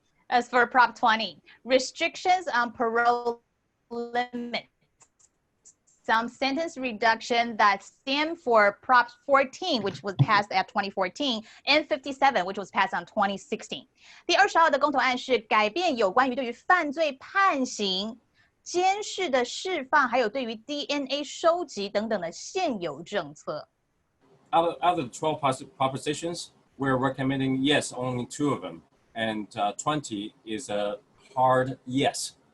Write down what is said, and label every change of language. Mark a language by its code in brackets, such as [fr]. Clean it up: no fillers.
[en] As for Prop 20, restrictions on parole limits. Some sentence reduction that stem for Prop 14, which was passed at 2014, and 57, which was passed on 2016. [zh] 第20号的公投案是改变有关于对于犯罪判刑、监视的释放，还有对于 DNA 收集等等的现有政策。 [en] Out of the 12 propositions, we're recommending yes, only 2 of them, and 20 is a hard yes.